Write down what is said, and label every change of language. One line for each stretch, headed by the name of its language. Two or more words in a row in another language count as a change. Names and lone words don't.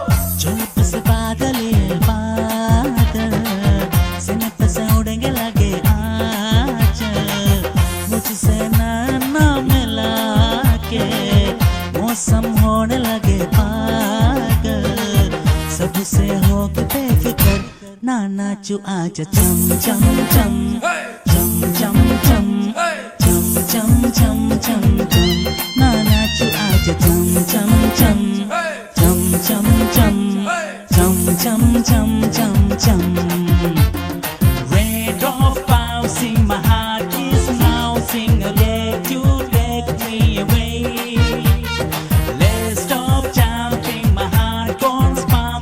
Hindi: मौसम होने लगे पागल सबसे हो के बेफिक्र ना नाचू आज चम चम चम चम चम चम चम चम चम चम चम ना नाचू आज चम चम चम चम चम चम chum chum chum chum chum.
English: Red of bouncing, my heart is bouncing. Let you take me away. Let's stop jumping, my heart goes pumping.